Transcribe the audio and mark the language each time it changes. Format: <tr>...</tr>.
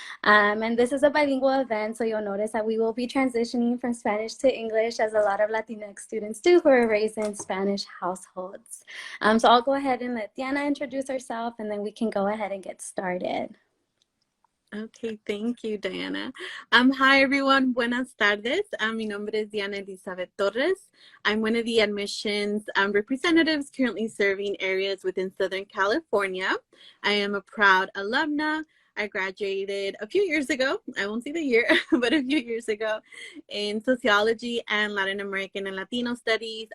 <en>And this is a bilingual event, so you'll notice that we will be transitioning from Spanish to English, as a lot of Latinx students do who are raised in Spanish households. So I'll go ahead and let Diana introduce herself, and then we can go ahead and get started. Okay, thank you, Diana. Hi, everyone.</en> <es>Buenas tardes. Mi nombre es Diana Elizabeth Torres.</es> <en>I'm one of the admissions representatives currently serving areas within Southern California. I am a proud alumna. I graduated a few years ago. I won't say the year, but a few years ago in sociology and Latin American and Latino studies.</en>